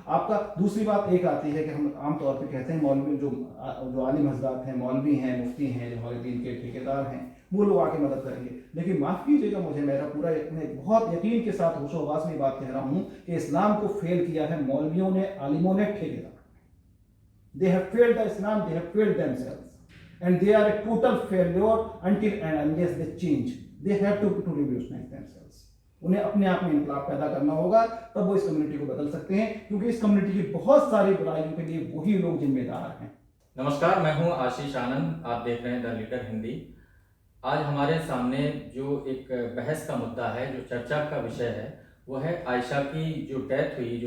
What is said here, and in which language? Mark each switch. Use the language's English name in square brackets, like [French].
[Hindi] आपका दूसरी बात एक आती है कि हम आमतौर पर कहते हैं मौलवी जो आलिम हजरात हैं, मौलवी हैं, मुफ्ती हैं, जो हमारे दीन के ठेकेदार हैं, वो लोग आके मदद करेंगे। लेकिन माफ़ कीजिएगा, मुझे मेरा पूरा मैं बहुत यकीन के साथ होशोहवास में बात कह रहा हूँ कि इस्लाम को फेल किया है मौलवियों ने, आलिमों ने, ठेकेदार। [English] They have failed the Islam, they have failed themselves. And they are a total failure until and unless they change. They have to revolutionize themselves. [Hindi] उन्हें अपने आप में इनकलाब पैदा करना होगा, तब वो इस कम्युनिटी को बदल सकते हैं, क्योंकि इस कम्युनिटी की बहुत सारी बुराइयों के लिए वही लोग जिम्मेदार हैं। नमस्कार, मैं हूं आशीष आनंद, आप देख रहे हैं द लीडर हिंदी। आज हमारे सामने जो एक बहस का मुद्दा है, जो चर्चा का विषय है, वो है आयशा की जो डेथ हुई।